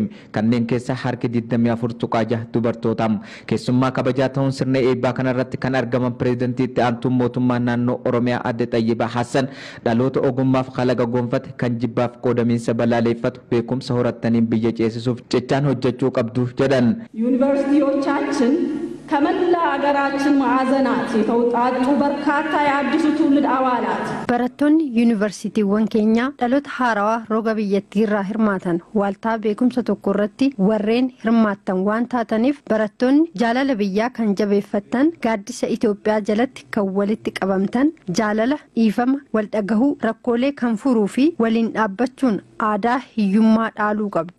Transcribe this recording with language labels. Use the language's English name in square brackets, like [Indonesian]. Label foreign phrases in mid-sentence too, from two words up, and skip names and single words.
[Oromo] Kanneen keessaa harki 24 dubartoota. Keessummaa kabajaa ta'uun sirna eebbaa kanarratti kan argaman pireezidantii itti aantuun mootummaa naannoo Oromiyaa Aadde Xaayibaa Hasan dhaloota ogummaaf kalaqa gonfate kan jibbaaf qoodamiinsa balaaleeffatu beekumsa horataniin biyya ceesisuuf cechaan hojjechuu qabdu jedhan. [Amharic] ዩኒቨርሲቲዎቻችን ከመላ ሀገራችን ማዕዘናት የተውጣጡ በርካታ የአዲሱ ትውልድ አባላት [Oromo] barattoonni yuunivarsiitiiwwan keenya dhaloota haarawaa roga biyyattiirraa hirmaatan waaltaa beekumsa tokko irratti warreen hirmaattan waan taataniif barattoonni jaalala biyyaa kan jabeeffattan gaaddisa Itoophiyaa jalatti kan walitti qabamtan jaalala dhiifama wal dhagahuu rakkoolee kan furuu fi waliin dhaabbachuun aadaa hiyyummaa dhaaluu qabdu.